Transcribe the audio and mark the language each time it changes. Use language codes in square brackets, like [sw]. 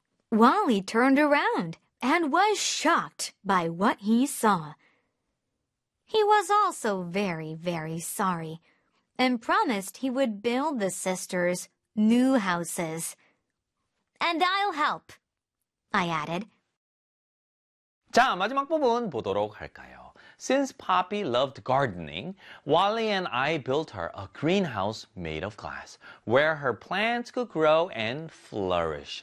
[en] Wally turned around and was shocked by what he saw. He was also very, very sorry and promised he would build the sisters' new houses. And I'll help, I added. [ko] 자, 마지막 부분 보도록 할까요? [en] Since Poppy loved gardening, Wally and I built her a greenhouse made of glass where her plants could grow and flourish.